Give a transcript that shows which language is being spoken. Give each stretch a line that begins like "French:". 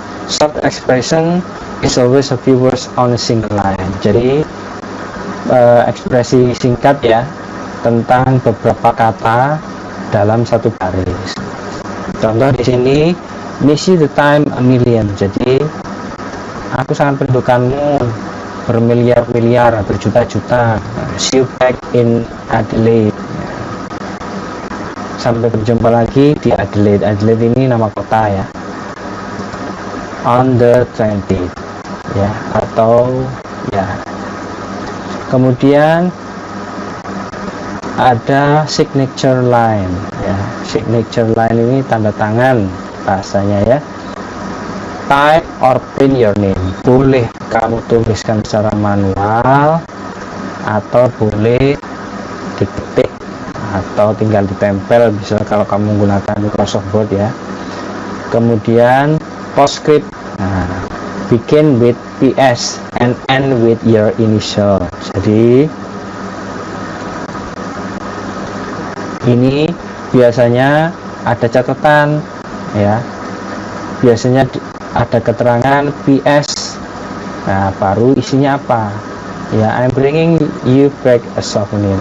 English: Short expression is always a few words on a single line.
Indonesian: Jadi ekspresi singkat ya tentang beberapa kata dalam satu baris. Contoh di sini,
English: miss you the time a million.
Indonesian: Jadi aku sangat merindukanmu bermiliar-miliar, berjuta-juta.
English: See you back in Adelaide.
Indonesian: Sampai berjumpa lagi di Adelaide. Adelaide ini nama kota ya.
English: On the 20th ya, atau ya.
Indonesian: Kemudian ada signature line ya. Signature line ini tanda tangan bahasanya ya.
English: Type or print your name.
Indonesian: Boleh kamu tuliskan secara manual atau boleh diketik atau tinggal ditempel, bisa kalau kamu menggunakan Microsoft Word ya. Kemudian postscript.
English: Nah, begin with PS and end with your initial.
Indonesian: Jadi ini biasanya ada catatan ya, biasanya ada keterangan PS. Nah, baru isinya apa ya,
English: I'm bringing you back a souvenir.